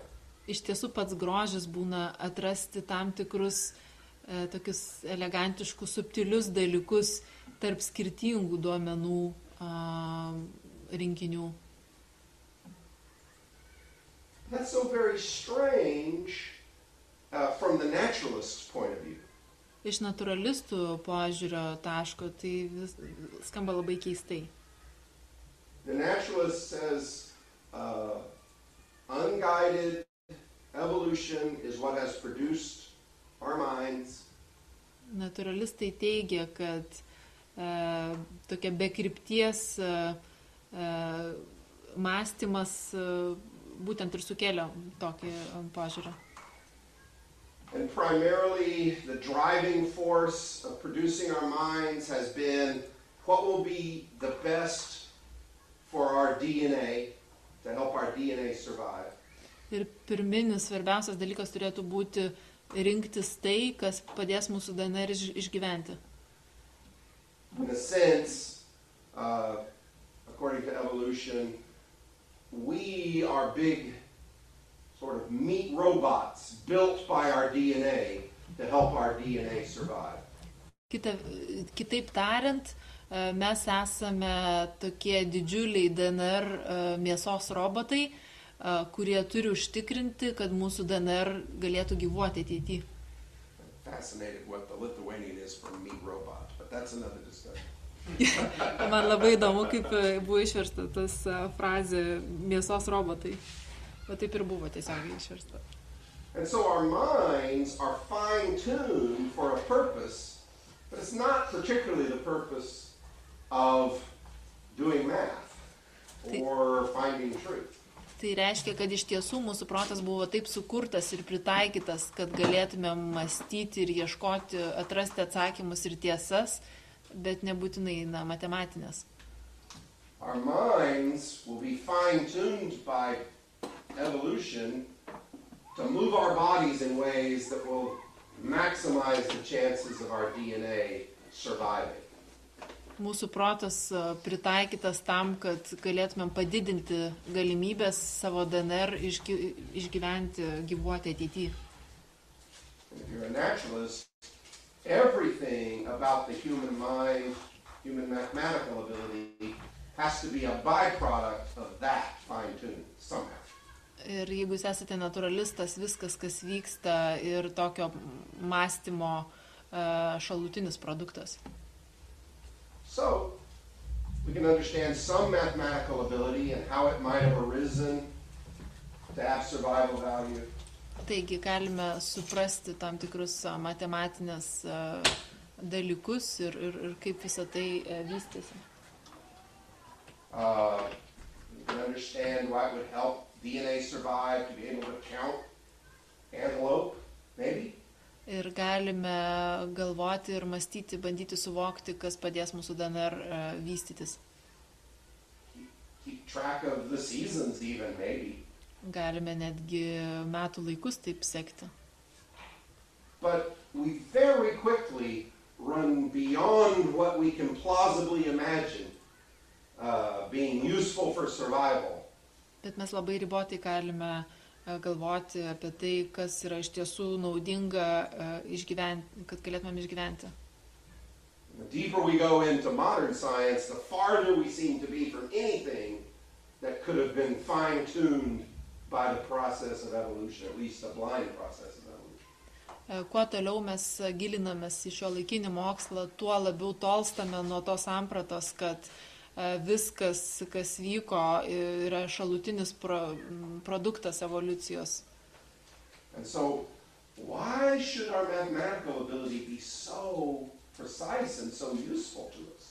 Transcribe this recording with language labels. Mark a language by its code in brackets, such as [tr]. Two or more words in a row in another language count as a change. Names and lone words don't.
[lt] Iš tiesų, pats grožis būna atrasti tam tikrus tokius elegantiškus, subtilius dalykus tarp skirtingų duomenų rinkinių. [en] That's so very strange from the naturalist's point of view. [lt] Iš naturalistų požiūrio taško tai skamba labai keistai. [en] The naturalist says unguided evolution is what has produced our minds. [lt] Naturalistai teigia, kad tokia be krypties mąstymas būtent ir sukėlė tokį požiūrį. [en] And primarily the driving force of producing our minds has been what will be the best for our DNA, to help our DNA survive. [lt] Ir pirminis svarbiausias dalykas turėtų būti rinktis tai, kas padės mūsų DNR išgyventi. [en] In a sense, according to evolution, we are big sort of meat robots built by our DNA to help our DNA survive. [lt] Kitaip tariant, mes esame tokie didžiuliai DNR mėsos robotai, kurie turi užtikrinti, kad mūsų DNR galėtų gyvuoti ateityje. [en] Fascinated what the Lithuanian is for meat robot, but that's another discussion. [lt] Man labai įdomu, kaip buvo išversta tas frazė mėsos robotai. Bet taip ir buvo tiesiogiai išversta. [en] And so our minds are fine-tuned for a purpose, but it's not particularly the purpose of doing math or finding truth. [lt] Tai reiškia, kad iš tiesų mūsų protas buvo taip sukurtas ir pritaikytas, kad galėtume mąstyti ir ieškoti, atrasti atsakymus ir tiesas, bet nebūtinai matematinės. [en] Our minds will be fine-tuned by evolution to move our bodies in ways that will maximize the chances of our DNA surviving. [lt] Mūsų protas pritaikytas tam, kad galėtumėm padidinti galimybės savo DNR išgyventi, gyvuoti ateityje. [en] If you're a naturalist, everything about the human mind, human mathematical ability, has to be a byproduct of that fine-tuning somehow. [lt] Ir jeigu jūs esate naturalistas, viskas, kas vyksta, ir tokio mąstymo šalutinis produktas. [en] So, we can understand some mathematical ability and how it might have arisen to have survival value. [lt] Taigi galime suprasti tam tikrus matematinės dalykus ir kaip visą tai vystėsi. [en] We can understand why it would help DNA survive to be able to count antelope, maybe. [lt] Ir galime galvoti ir mąstyti, bandyti suvokti, kas padės mūsų DNR vystytis. [en] Keep track of the seasons even, maybe. [lt] Galime netgi metų laikus taip sekti. [en] But we very quickly run beyond what we can plausibly imagine being useful for survival. [lt] Bet mes labai ribotai galime galvoti apie tai, kas yra iš tiesų naudinga išgyventi, kad galėtumėm išgyventi. [en] The deeper we go into modern science, the farther we seem to be from anything that could have been fine-tuned by the process of evolution, at least a blind process of evolution. [lt] Kuo toliau mes gilinamės į šio laikinį mokslą, tuo labiau tolstame nuo tos sampratos, kad viskas, kas vyko, yra šalutinis produktas evoliucijos. [en] And so, why should our mathematical ability be so precise and so useful to us?